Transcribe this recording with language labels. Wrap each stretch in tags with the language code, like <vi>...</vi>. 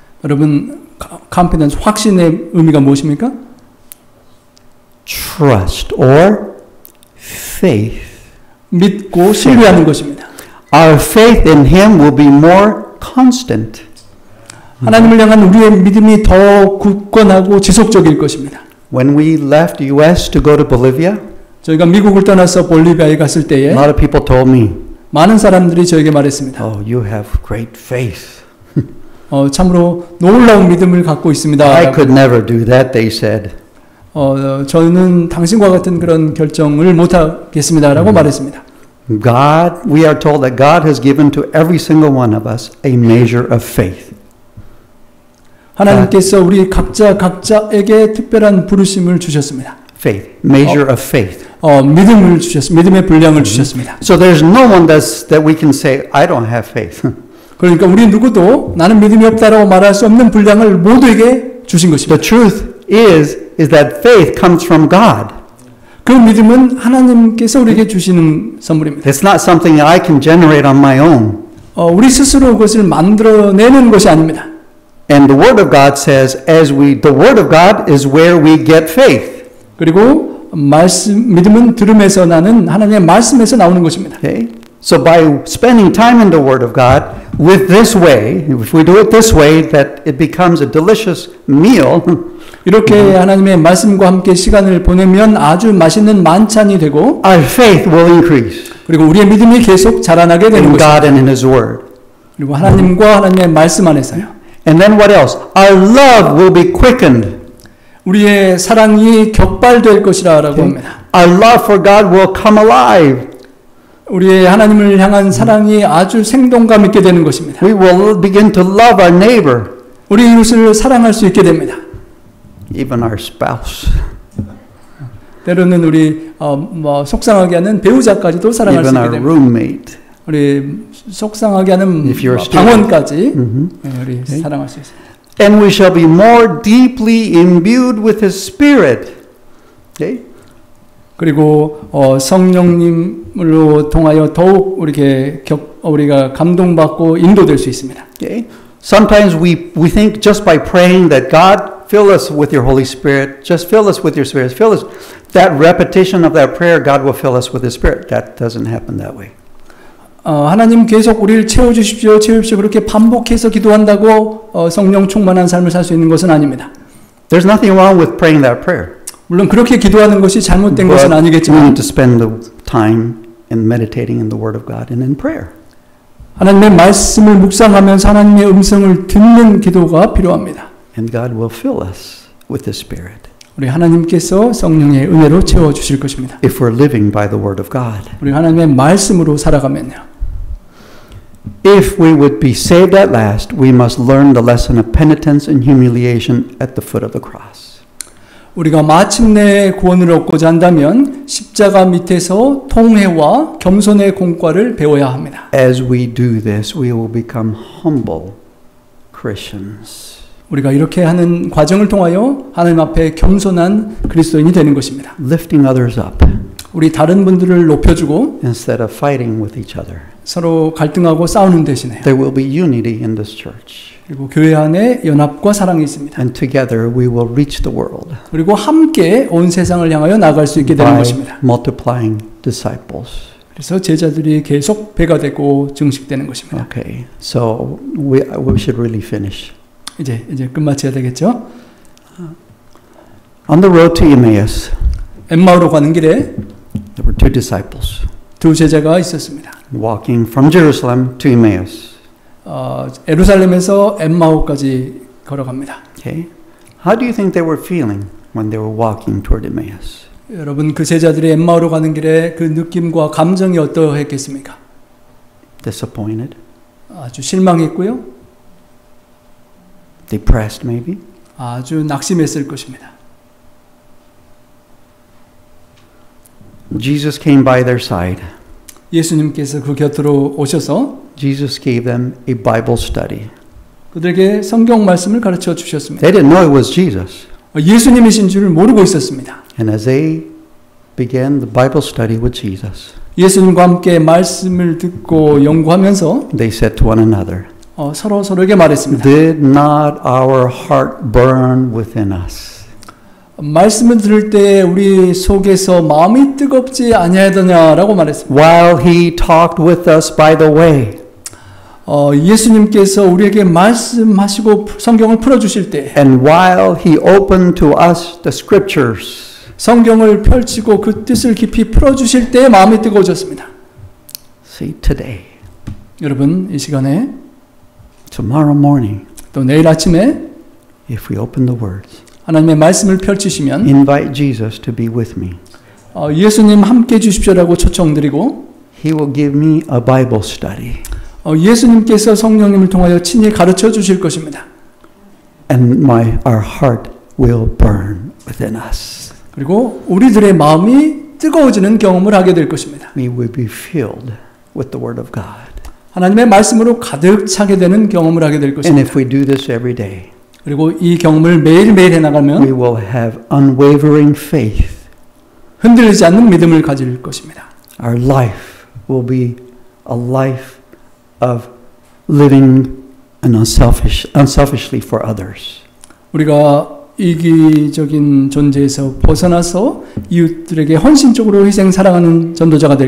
<ko>여러분, confidence, 확신의 의미가 무엇입니까?</ko> <en>Trust or faith.</en> <ko>믿고 신뢰하는 것입니다.</ko> <en>Our faith in Him will be more constant.</en> <ko>하나님을 향한 우리의 믿음이 더 굳건하고 지속적일 것입니다.</ko> <en>When we left US to go to Bolivia,</en> <ko>저희가 미국을 떠나서 볼리비아에 갔을 때에</ko> <en>a lot of people told me,</en> <ko>많은 사람들이 저에게 말했습니다.</ko> <en>"Oh, you have great faith."</en> <ko>참으로 놀라운 믿음을 갖고 있습니다.</ko> <en>I could never do that, they said.</en> <ko>저는 당신과 같은 그런 결정을 못하겠습니다라고 말했습니다.</ko> <en>God, we are told that God has given to every single one of us a measure of faith.</en> <ko>하나님께서 우리 각자에게 특별한 부르심을 주셨습니다.</ko> <en>Faith, measure of faith.</en> <ko>믿음을 주셨습니다. 믿음의 분량을 주셨습니다.</ko> <en>So there's no one that we can say, I don't have faith.</en> <ko>그러니까 우리 누구도 나는 믿음이 없다라고 말할 수 없는 분량을 모두에게 주신 것입니다.</ko> <en>The truth is that faith comes from God.</en> <ko>그 믿음은 하나님께서 우리에게 주시는 선물입니다.</ko> <en>It's not something I can generate on my own.</en> <ko>우리 스스로 그것을 만들어내는 것이 아닙니다.</ko> <en>And the Word of God says, the Word of God is where we get faith.</en> <ko>그리고 믿음은 들음에서 나는 하나님의 말씀에서 나오는 것입니다.</ko> <en>Okay? So by spending time in the Word of God with this way, if we do it this way, that it becomes a delicious meal.</en> <ko>이렇게 하나님의 말씀과 함께 시간을 보내면 아주 맛있는 만찬이 되고</ko> <en>Our faith will increase</en> <ko>그리고 우리의 믿음이 계속 자라나게 되는</ko> <en>in</en> <ko>것입니다.</ko> <en>God and in His Word.</en> <ko>그리고 하나님과 하나님의 말씀 안에서요.</ko> <en>And then what else? Our love will be quickened.</en> <ko>우리의 사랑이 격발될 것이라고 합니다.</ko> <en>Our love for God will come alive.</en> <ko>우리의 하나님을 향한 사랑이 아주 생동감 있게 되는 것입니다.</ko> <en>We will begin to love our neighbor,</en> <ko>우리 이웃을 사랑할 수 있게 됩니다.</ko> <en>even our spouse,</en> <ko>때로는 우리 속상하게 하는 배우자까지도 사랑할 수</ko> <en>even</en> <ko>있게</ko> <en>our</en> <ko>됩니다.</ko> <en>roommate.</en> <ko>우리 속상하게 하는</ko> <en>If you're a student.</en> <ko>방원까지 우리 사랑할 수 있습니다.</ko> <en>And we shall be more deeply imbued with His Spirit. Okay?</en> <ko>그리고 성령님으로 통하여 더욱 우리가 감동받고 인도될 수 있습니다.</ko> <en>Okay? Sometimes we think just by praying that God fill us with your Holy Spirit, just fill us with your Spirit, fill us. That repetition of that prayer, God will fill us with His Spirit. That doesn't happen that way.</en> <ko>하나님 계속 우리를 채워주십시오, 채우십시오. 그렇게 반복해서 기도한다고 성령 충만한 삶을 살 수 있는 것은 아닙니다.</ko> <en>There's nothing wrong with praying that prayer.</en> <ko>물론 그렇게 기도하는 것이 잘못된</ko> <en>But</en> <ko>것은</ko> <en>we</en> <ko>아니겠지만</ko> <en>need to spend the time in meditating in the Word of God and in prayer.</en> <ko>하나님의 말씀을 묵상하면서 하나님의 음성을 듣는 기도가 필요합니다.</ko> <en>And God will fill us with the Spirit.</en> <ko>우리 하나님께서 성령의 은혜로 채워주실 것입니다.</ko> <en>If we're living by the Word of God.</en> <ko>우리 하나님의 말씀으로 살아가면요.</ko> <en>If we would be saved at last, we must learn the lesson of penitence and humiliation at the foot of the cross.</en> <ko>우리가 마침내 구원을 얻고자 한다면 십자가 밑에서 통회와 겸손의 공과를 배워야 합니다.</ko> <en>As we do this, we will become humble Christians.</en> <ko>우리가 이렇게 하는 과정을 통하여 하나님 앞에 겸손한 그리스도인이 되는 것입니다.</ko> <en>Lifting others up</en> <ko>우리 다른 분들을 높여주고</ko> <en>instead of fighting with each other.</en> <ko>서로 갈등하고 싸우는 대신에</ko> <en>There will be unity in this church.</en> <ko>그리고 교회 안에 연합과 사랑이 있습니다.</ko> <en>And together we will reach the world</en> <ko>그리고 함께 온 세상을 향하여 나갈 수 있게 되는</ko> <en>by</en> <ko>것입니다.</ko> <en>multiplying disciples.</en> <ko>그래서 제자들이 계속 배가 되고 증식되는 것입니다.</ko> <en>Okay, so we should really finish.</en> <ko>이제 끝마쳐야 되겠죠?</ko> <en>On the road to Emmaus,</en> <ko>엠마오로 가는 길에</ko> <en>there were two disciples.</en> <ko>두 제자가 있었습니다.</ko> <en>walking from Jerusalem to Emmaus.</en> <ko>예루살렘에서 엠마오까지 걸어갑니다.</ko> <en>Okay? How do you think they were feeling when they were walking toward Emmaus?</en> <ko>여러분 그 제자들이 엠마오로 가는 길에 그 느낌과 감정이 어떠했겠습니까?</ko> <en>Disappointed?</en> <ko>아주 실망했고요.</ko> <en>Depressed maybe?</en> <ko>아주 낙심했을 것입니다.</ko> <en>Jesus came by their side.</en> <ko>예수님께서 그 곁으로 오셔서</ko> <en>Jesus gave them a Bible study.</en> <ko>그들에게 성경 말씀을 가르쳐 주셨습니다.</ko> <en>They didn't know it was Jesus.</en> <ko>예수님이신 줄을 모르고 있었습니다.</ko> <en>And as they began the Bible study with Jesus,</en> <ko>예수님과 함께 말씀을 듣고 연구하면서</ko> <en>they said to one another,</en> <ko>서로에게 말했습니다.</ko> <en>Did not our heart burn within us?</en> <ko>말씀을 들을 때 우리 속에서 마음이 뜨겁지 아니하더냐라고 말했습니다.</ko> <en>While he talked with us by the way.</en> <ko>예수님께서 우리에게 말씀하시고 성경을 풀어주실 때</ko> <en>And while he opened to us the scriptures.</en> <ko>성경을 펼치고 그 뜻을 깊이 풀어주실 때 마음이 뜨거워졌습니다.</ko> <en>See, today,</en> <ko>여러분 이 시간에</ko> <en>tomorrow morning,</en> <ko>또 내일 아침에</ko> <en>if we open the words,</en> <ko>하나님의 말씀을 펼치시면</ko> <en>invite Jesus to be with me.</en> <ko>예수님 함께 해주십시오라고 초청드리고</ko> <en>He will give me a Bible study.</en> <ko>예수님께서 성령님을 통하여 친히 가르쳐 주실 것입니다.</ko> <en>And our heart will burn within us.</en> <ko>그리고 우리들의 마음이 뜨거워지는 경험을 하게 될 것입니다.</ko> <en>We will be filled with the Word of God.</en> <ko>하나님의 말씀으로 가득 차게 되는 경험을 하게 될</ko> <en>And</en> <ko>것입니다.</ko> <en>if we do this every day,</en> <ko>그리고 이 경험을 매일매일 해나가면</ko> <en>we will have unwavering faith.</en> <ko>흔들리지 않는 믿음을 가질 것입니다.</ko> <en>Our life will be a life of living unselfishly for others.</en> <ko>우리가 이기적인 존재에서 벗어나서 이웃들에게 헌신적으로 희생 사랑하는 전도자가 될</ko>